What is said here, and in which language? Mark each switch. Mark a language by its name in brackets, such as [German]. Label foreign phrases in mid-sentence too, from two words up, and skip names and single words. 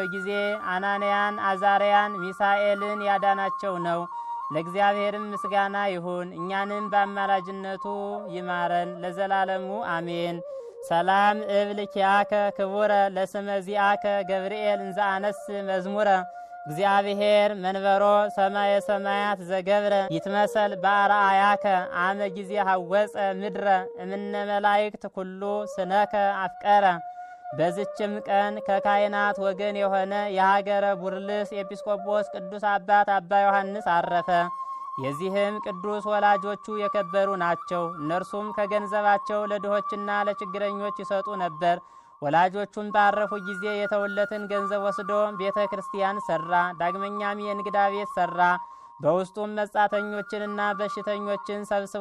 [Amharic] ጊዜ አናንያን፣ አዛርያን፣ ሚሳኤልን ያዳናቸው ነው። ለእግዚአብሔርም ምስጋና ይሁን፣ እኛንም በአማላጅነቱ ይማረን ለዘላለሙ አሜን። [Geez] ሰላም እብል ኪያከ ክቡረ ለስመ ዚአከ ገብርኤል እንዘ አነስ መዝሙረ እግዚአብሔር መንበሮ ሰማየ ሰማያት ዘገብረ ይትመሰል በአርአያከ አመ ጊዜ ሐወፀ ምድረ እምነ መላእክት ኩሉ ስነከ አፍቀረ። [Amharic] በዝችም ቀን ከካህናት ወገን የሆነ የሀገረ ቡርልስ ኤጲስቆጶስ ቅዱስ አባት አባ ዮሐንስ አረፈ። የዚህም ቅዱስ ወላጆቹ የከበሩ ናቸው። እነርሱም ከገንዘባቸው ለድሆችና ለችግረኞች ይሰጡ ነበር። ወላጆቹም ባረፉ ጊዜ የተውለትን ገንዘብ ወስዶ ቤተ ክርስቲያን ሰራ። ዳግመኛም የእንግዳ ቤት ሰራ። በውስጡም መጻተኞችንና በሽተኞችን ሰብስቦ